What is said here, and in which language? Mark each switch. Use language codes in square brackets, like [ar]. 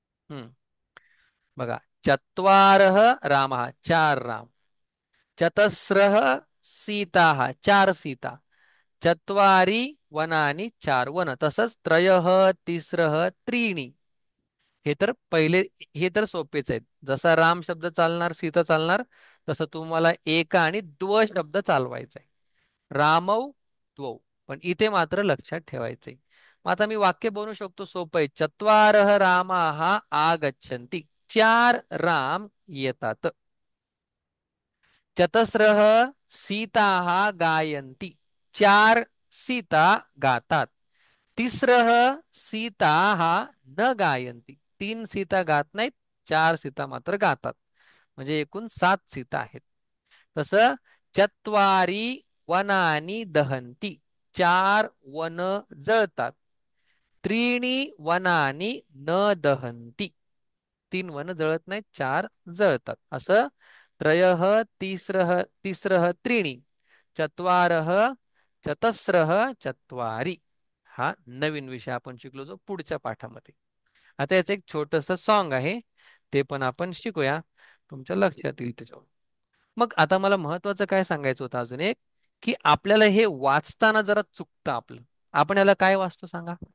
[sa] हम्म बघा, चत्वारः रामः, 4 राम. चतस्रः सीताः, 4 सीता. चत्वारि वनानि, 4 वन. तसंच त्रयः तिस्रः त्रीणि. [mr] हे तर पहिले, हे तर सोपेच आहेत. जसा राम शब्द चालणार, सीता चालणार, तसं तुम्हाला एक आणि द्व शब्द चालवायचा आहे. [sa] रामौ द्वौ. [mr] पण इथे मात्र लक्षात ठेवायचे. मग आता मी वाक्य बनवू शकतो, सोपं आहे. [sa] चत्वारः रामाः आगच्छन्ति. [mr] 4 राम येतात. [sa] चतस्रः सीताः गायन्ति. [mr] 4 सीता गातात. [sa] तिस्रः सीताः न गायन्ति. [mr] 3 सीता गात नाहीत, 4 सीता मात्र गातात. म्हणजे एकूण 7 सीता आहेत. तसं [sa] चत्वारी वनानी दहन्ति. [mr] 4 वन जळतात. [sa] त्रीणि वनानी न दहन्ति. [mr] 3 वन जळत नाहीत, 4 जळतात. [sa] असं त्रयः तिस्रः तिस्रः त्रीणि, चत्वारः चतस्रः चत्वारि. [mr] हा नवीन विषय आपण शिकलो जो पुढच्या पाठामध्ये. आता याचं एक छोटस सॉन्ग आहे, ते पण आपण शिकूया, तुमच्या लक्षात येईल त्याच्यावर. मग आता मला महत्वाचं काय सांगायचं होतं अजून एक, की आपल्याला हे वाचताना जरा चुकतं आपलं. आपण याला काय वाचतो सांगा?